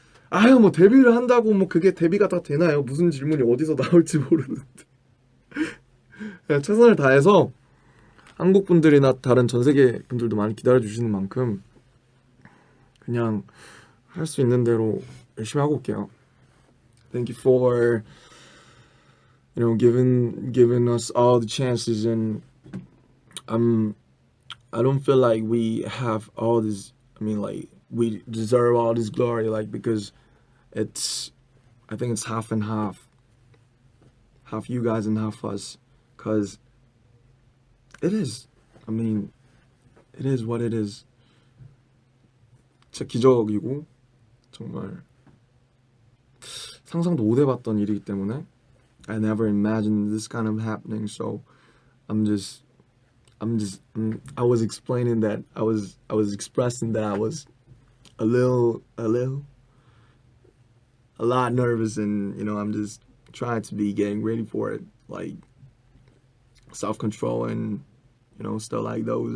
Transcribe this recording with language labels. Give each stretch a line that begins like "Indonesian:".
Korean: 아유 뭐 데뷔를 한다고 뭐 그게 데뷔가 다 되나요? 무슨 질문이 어디서 나올지 모르는데 그냥 최선을 다해서 한국 분들이나 다른 전 세계 분들도 많이 기다려 주시는 만큼 그냥 할 수 있는 대로 열심히 하고 올게요.
English: Thank you for giving us all the chances and I don't feel like we have all this. I mean, like we deserve all this glory, like because I think it's half and half you guys and half us, cause it is. I mean, it is what it is.
Korean: 진짜 기적이고 정말 상상도 못 해봤던 일이기 때문에
English: I never imagined this kind of happening. So I was explaining that I was expressing that I was a lot nervous, and I'm just trying to be getting ready for it, like self-control and stuff like those.